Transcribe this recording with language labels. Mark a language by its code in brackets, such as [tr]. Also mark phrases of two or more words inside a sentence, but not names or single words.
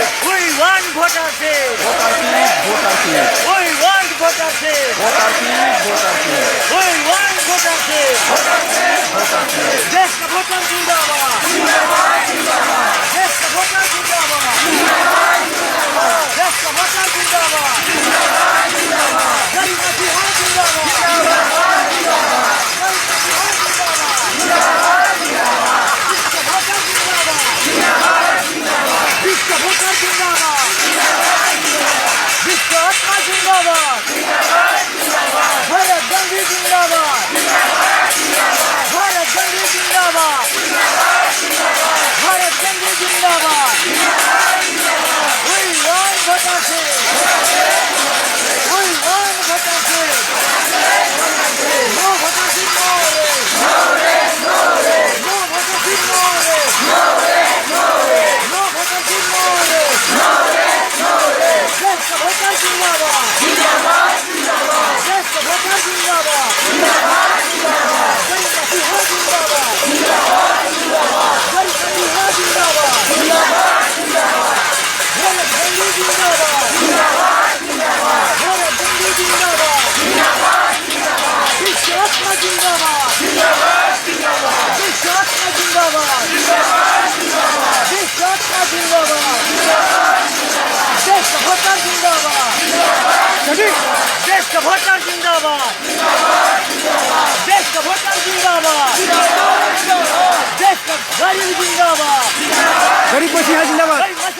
[en] We want votación, votación, we want votación, votación, we want votación, votación. [hi] देश का भोटार जिंदाबाद, जिंदाबाद, जिंदाबाद, देश का भोटार जिंदाबाद, जिंदाबाद, जिंदाबाद, देश का भोटार जिंदाबाद, जिंदाबाद, जिंदाबाद, गरीब का बिहार जिंदाबाद, जिंदाबाद, जिंदाबाद, विश्व भोटार जिंदाबाद, विश्व आत्मा जिंदाबाद, भारत गांधी जिंदाबाद, भारत गांधी जिंदाबाद, भारत गांधी जिंदाबाद, [en] we want votación, we want votación, no votación, no res, no res, no res, no votación, no res, no res, no res, no votación, no res, no res, no res, [hi] देश का भोटार जिंदाबाद, जिंदाबाद, जिंदाबाद, देश का भोटार जिंदाबाद, जिंदाबाद, जिंदाबाद, गरीब का बिहार जिंदाबाद, जिंदाबाद, जिंदाबाद, गरीब का बिहार जिंदाबाद, जिंदाबाद, जिंदाबाद, भारत गांधी जिंदाबाद, जिंदाबाद, जिंदाबाद, भारत गांधी जिंदाबाद, जिंदाबाद, जिंदाबाद, विश्व आत्मा जिंदाबाद, जिंदाबाद, जिंदाबाद, विश्व आत्मा जिंदाबाद, जिंदाबाद, जिंदाबाद, विश्व आत्मा जिंदाबाद, जिंदाबाद, जिंदाबाद, देश का भोटार जिंदाबाद, देश का भोटार जिंदाबाद, देश का भोटार जिंदाबाद, देश का गरीब जिंदाबाद, गरीब पसीना जिंदाबाद।